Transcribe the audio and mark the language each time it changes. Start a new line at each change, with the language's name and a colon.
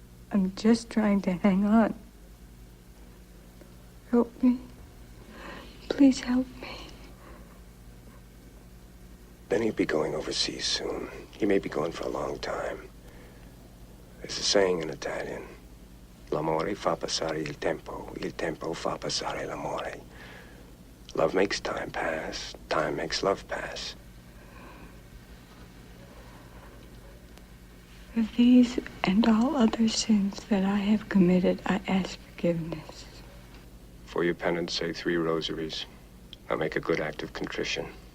English: I'm just trying to hang on. Help me. Please help me. Benny'll be going overseas soon. He may be gone for a long time. There's a saying in Italian.
Italian: L'amore fa passare il tempo fa passare l'amore.
English: Love makes time pass, time makes love pass. For these and all other sins that I have committed, I ask forgiveness. For your penance, say 3 rosaries. I'll make a good act of contrition.